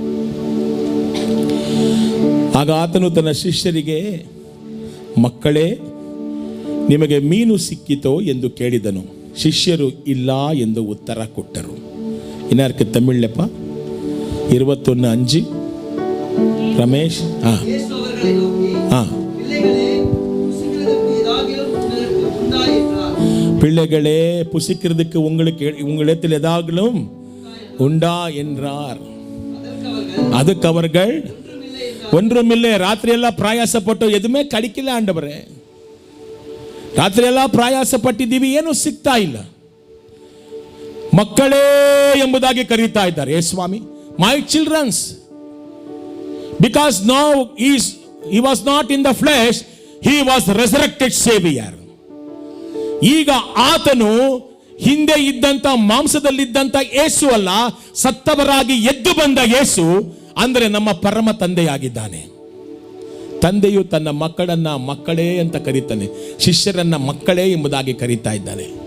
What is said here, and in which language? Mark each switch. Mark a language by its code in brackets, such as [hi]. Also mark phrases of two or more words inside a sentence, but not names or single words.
[kn] ಆಗ ಆತನು ತನ್ನ ಶಿಷ್ಯರಿಗೆ, ಮಕ್ಕಳೇ, ನಿಮಗೆ ಮೀನು ಸಿಕ್ಕಿತೋ ಎಂದು ಕೇಳಿದನು. ಶಿಷ್ಯರು ಇಲ್ಲ ಎಂದು ಉತ್ತರ ಕೊಟ್ಟರು. ಇನ್ನಾರ್ಕೆ ತಮಿಳ್ಳೆಪ್ಪ 21:5 ರಮೇಶ್. [ta] பிள்ளைகளே புசிக்கிறதுக்கு உங்களிடத்தில் ஏதாகிலும் உண்டா என்றார். அதுக்கு அவர்கள் ஒன்றுமில்லை. [kn] ರಾತ್ರಿ ಎಲ್ಲ ಪ್ರಯಾಸಪಟ್ಟು [ta] எதுமே கிடைக்கில்ல ஆண்டவரே. [kn] ರಾತ್ರಿ ಎಲ್ಲ ಪ್ರಯಾಸಪಟ್ಟಿದ್ದೀವಿ, ಏನು ಸಿಗ್ತಾ ಇಲ್ಲ. ಮಕ್ಕಳೇ ಎಂಬುದಾಗಿ ಕರೀತಾ ಇದ್ದಾರೆ. ಏ ಸ್ವಾಮಿ, [en] my childrens, because now he was not in the flesh, he was resurrected savior. [kn] ಈಗ ಆತನು ಹಿಂದೆ ಇದ್ದಂತ ಮಾಂಸದಲ್ಲಿದ್ದಂತ ಯೇಸು ಅಲ್ಲ, ಸತ್ತವರಾಗಿ ಎದ್ದು ಬಂದ ಯೇಸು. ಅಂದ್ರೆ ನಮ್ಮ ಪರಮ ತಂದೆಯಾಗಿದ್ದಾನೆ. ತಂದೆಯು ತನ್ನ ಮಕ್ಕಳನ್ನ ಮಕ್ಕಳೇ ಅಂತ ಕರೀತಾನೆ, ಶಿಷ್ಯರನ್ನ ಮಕ್ಕಳೇ ಎಂಬುದಾಗಿ ಕರೀತಾ ಇದ್ದಾನೆ.